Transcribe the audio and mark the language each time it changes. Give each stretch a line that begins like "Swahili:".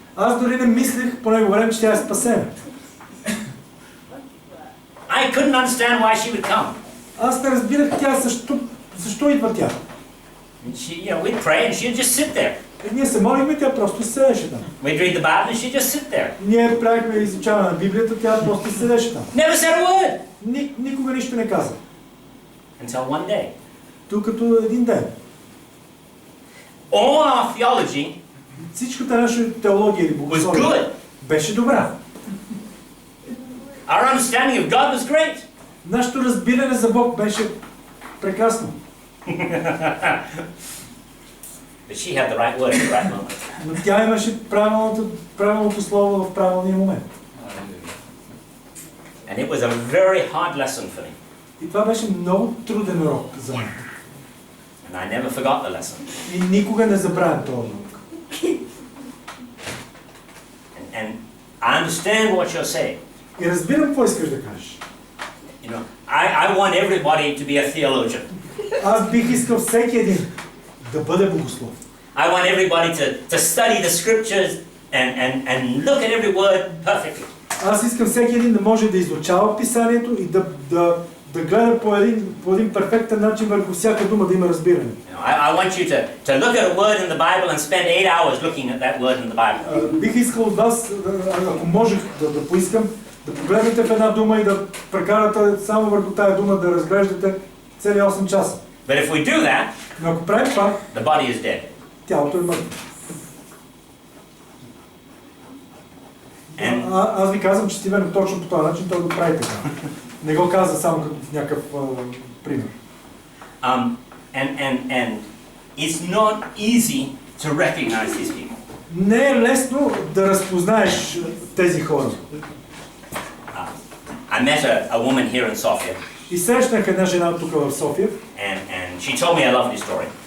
Bulgarian: Аз дори не мислех по него време, че тя е спасена.
English: I couldn't understand why she would come.
Bulgarian: Аз не разбирах тя защо идва тя.
English: She, we'd pray and she'd just sit there.
Bulgarian: Ние се молихме, тя просто седеше там.
English: We'd read the Bible and she'd just sit there.
Bulgarian: Ние правихме изучаване на Библията, тя просто седеше там.
English: Never said a word.
Bulgarian: Никога нищо не каза.
English: Until one day.
Bulgarian: Докато един ден.
English: All our theology
Bulgarian: Всичката наша теология или
English: was
Bulgarian: богословие
English: good.
Bulgarian: беше добра.
English: Our understanding of God was great.
Bulgarian: Нашето разбиране за Бог беше прекрасно.
English: But she had the right word at the right moment.
Bulgarian: Но тя имаше правилното слово в правилния момент.
English: And it was a very hard lesson for me.
Bulgarian: И това беше много труден урок за мен.
English: And I never forgot the lesson.
Bulgarian: И никога не забравям този урок.
English: And I understand what you're saying.
Bulgarian: И разбирам какво искаш да кажеш.
English: I want everybody to be a theologian.
Bulgarian: Аз бих искал всеки един да бъде богослов.
English: I want everybody to study the scriptures and look at every word perfectly.
Bulgarian: Аз искам всеки един да може да изучава писанието и да гледа по един перфектен начин върху всяка дума, да има разбиране.
English: I want you to look at a word in the Bible and spend 8 hours looking at that word in the Bible.
Bulgarian: Бих искал от вас, ако можех да поискам, да погледнете в една дума и да прекарате само върху тая дума, да разглеждате цели 8 часа.
English: But if we do that,
Bulgarian: Но ако правим това,
English: the body is dead.
Bulgarian: тялото е мъртво.
English: And
Bulgarian: Аз ви казвам, че Стивън точно по този начин той го прави така. Не го каза само като в някакъв пример.
English: and it's not easy to recognize these people.
Bulgarian: Не е лесно да разпознаеш тези хора.
English: I met a woman here in Sofia.
Bulgarian: И срещнах една жена тук в София.
English: And she told me a lovely story.